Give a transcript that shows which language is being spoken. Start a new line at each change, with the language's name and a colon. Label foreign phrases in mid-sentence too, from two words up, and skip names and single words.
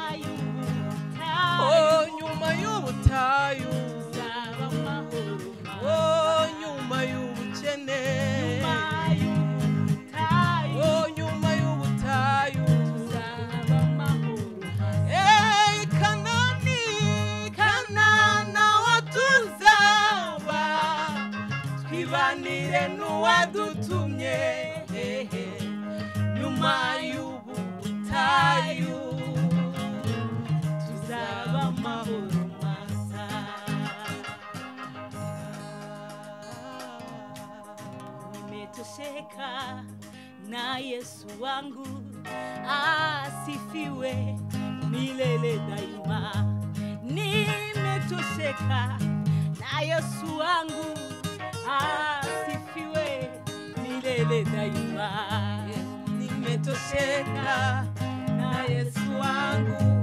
Kinyarwanda: y'ubutayu tuzaba amahoro masa nyuma y'ubukene nyuma y'ubutayu tuzaba amahoro masa Kanana watuzaba twibanire n'uwadutumye nyuma y'ubutayu tuzaba amahoro masa
Swahili: nimetosheka na Yesu wangu asifiwe milele daima nimetosheka na Yesu wangu asifiwe milele daima nimetosheka na Yesu wangu